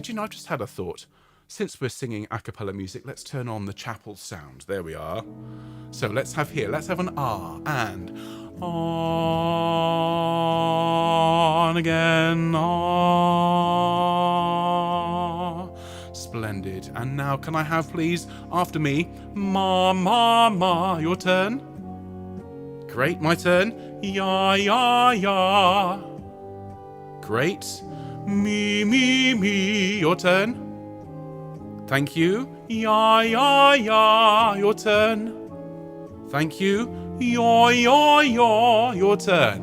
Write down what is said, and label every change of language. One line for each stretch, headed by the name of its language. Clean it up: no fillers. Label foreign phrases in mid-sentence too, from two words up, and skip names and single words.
English: You know, I've just had a thought. Since we're singing a cappella music, let's turn on the chapel sound. There we are. So let's have an ah and on again. Ah. Splendid. And now can I have, please, after me, ma, ma, ma. Your turn. Great. My turn. Ya, ya, ya. Great. Me, me, me. Your turn. Thank you. Ya, ya, ya. Your turn. Thank you. Yaw, yaw, yaw. Your turn.